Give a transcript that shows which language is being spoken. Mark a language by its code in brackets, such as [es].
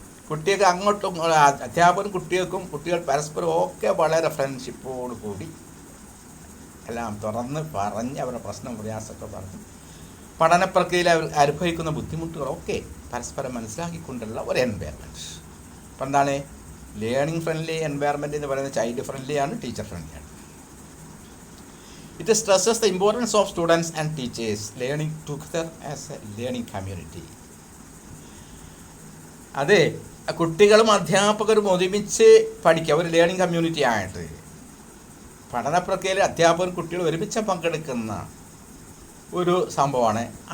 [ml] കുട്ടികൾക്ക് അങ്ങോട്ടും അധ്യാപകരും കുട്ടികൾ പരസ്പരം ഒക്കെ വളരെ ഫ്രണ്ട്ഷിപ്പോട് കൂടി എല്ലാം തുറന്ന് പറഞ്ഞ് അവരുടെ പ്രയാസമൊക്കെ പറഞ്ഞ് പഠന പ്രക്രിയയിൽ അവർ അനുഭവിക്കുന്ന ബുദ്ധിമുട്ടുകളൊക്കെ പരസ്പരം മനസ്സിലാക്കിക്കൊണ്ടുള്ള ഒരു എൻവയർമെൻറ്റ്. അപ്പം എന്താണ് ലേണിംഗ് ഫ്രണ്ട്ലി എൻവയർമെൻറ്റ് എന്ന് പറയുന്നത്? Child ഫ്രണ്ട്ലിയാണ്, teacher ഫ്രണ്ട്ലിയാണ്. [en] It stresses the importance of students and teachers learning together as a learning community. [ml] അതെ, കുട്ടികളും അധ്യാപകരും ഒരുമിച്ച് പഠിക്കുക, ഒരു ലേണിംഗ് കമ്മ്യൂണിറ്റി ആയിട്ട് പഠന പ്രക്രിയയിൽ അധ്യാപകരും കുട്ടികളും ഒരുമിച്ച് പങ്കെടുക്കുന്ന ഒരു സംഭവമാണ്.